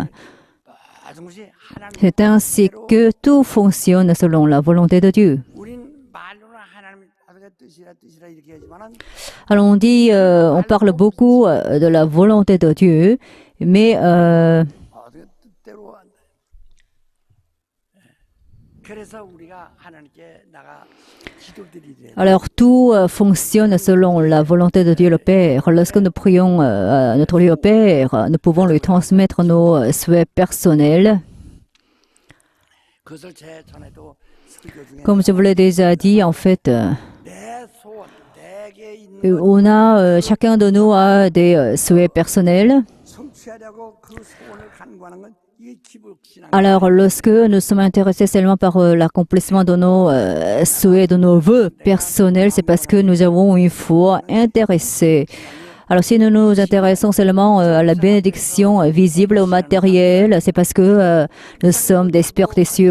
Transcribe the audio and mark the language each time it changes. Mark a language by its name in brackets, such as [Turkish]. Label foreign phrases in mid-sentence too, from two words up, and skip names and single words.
[French] C'est ainsi que tout fonctionne selon la volonté de Dieu. Alors on dit, on parle beaucoup de la volonté de Dieu, mais [Korean] 그래서 우리가 하나님께 나가 기도드리래. [French] Alors tout fonctionne selon la volonté de Dieu le Père. Lorsque nous prions à notre Dieu le Père, nous pouvons lui transmettre nos souhaits personnels. [Korean] 그것을 제 전에도 설교 중에 [French] Comme je vous l'ai déjà dit, en fait, [Korean] 내 소원, 내게 있는 [French] on a, chacun de nous a des souhaits personnels. [Korean] 성취하려고 그 소원을 간구하는 건 이게 기복신앙. [French] Alors, lorsque nous sommes intéressés seulement par l'accomplissement de nos souhaits, de nos vœux personnels, c'est parce que nous avons une foi intéressée. Alors, si nous nous intéressons seulement à la bénédiction visible, au matériel, c'est parce que nous sommes des superstitieux.